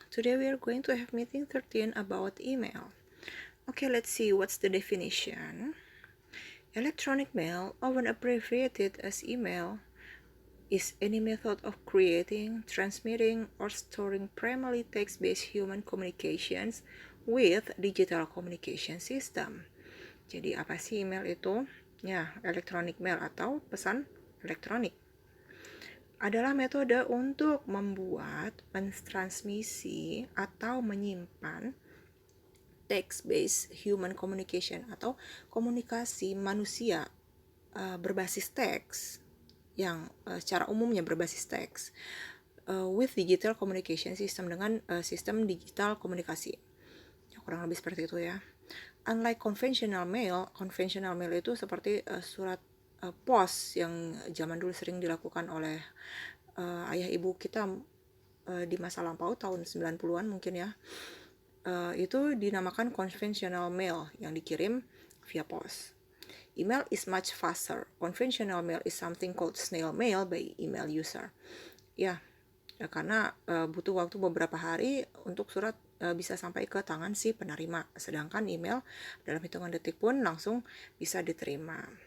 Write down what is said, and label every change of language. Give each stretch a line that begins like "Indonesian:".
English: Today we are going to have meeting 13 about email. Okay, let's see what's the definition. Electronic mail, often abbreviated as email, is any method of creating, transmitting, or storing primarily text-based human communications with digital communication system.
Indonesian: Jadi apa sih email itu? Ya, electronic mail atau pesan elektronik adalah metode untuk membuat, mentransmisi, atau menyimpan
English: text-based human communication
Indonesian: atau komunikasi manusia berbasis teks yang secara umumnya berbasis teks
English: with digital communication system
Indonesian: dengan sistem digital komunikasi. Ya, kurang lebih seperti itu ya.
English: Unlike conventional mail
Indonesian: itu seperti surat pos yang zaman dulu sering dilakukan oleh ayah ibu kita di masa lampau tahun 90-an mungkin ya. Itu dinamakan conventional mail yang dikirim via pos.
English: Email is much faster. Conventional mail is something called snail mail by email user.
Indonesian: Ya karena butuh waktu beberapa hari untuk surat bisa sampai ke tangan si penerima. Sedangkan email dalam hitungan detik pun langsung bisa diterima.